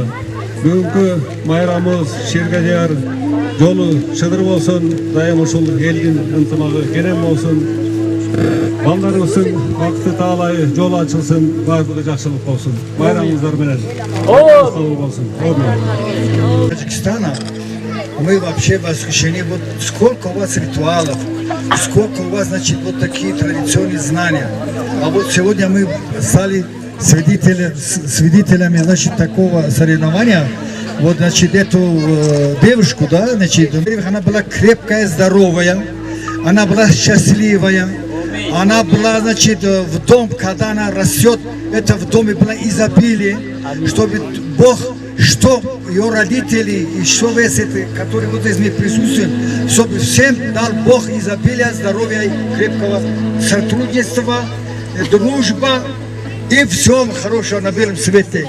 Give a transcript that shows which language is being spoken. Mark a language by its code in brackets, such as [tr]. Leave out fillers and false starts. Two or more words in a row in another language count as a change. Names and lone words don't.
[ky] Бүгүнкү майрамыбыз Ширгежер жолу шыдыр болсун, дайым ушул элдин ынтымагы керем болсун. Балдарыбыздын бакыты таалай жол ачылсын, баардыгы жакшылык болсун. Байрамыңыздар менен. Болсун. [ru] Таджикстана мы вообще восхищены. Вот сколько у вас ритуалов, сколько у вас, значит, вот такие традиционные знания. А вот сегодня мы стали свидетелями, значит, такого соревнования. Вот, значит, эту девушку, да, значит, она была крепкая, здоровая, она была счастливая, она была, значит, в дом, когда она растет, это в доме было изобилие, чтобы Бог, что ее родители, и что весь это, который вот здесь мы присутствуем, чтобы всем дал Бог изобилия, здоровья и крепкого сотрудничества, дружба и всем хорошего на белом свете.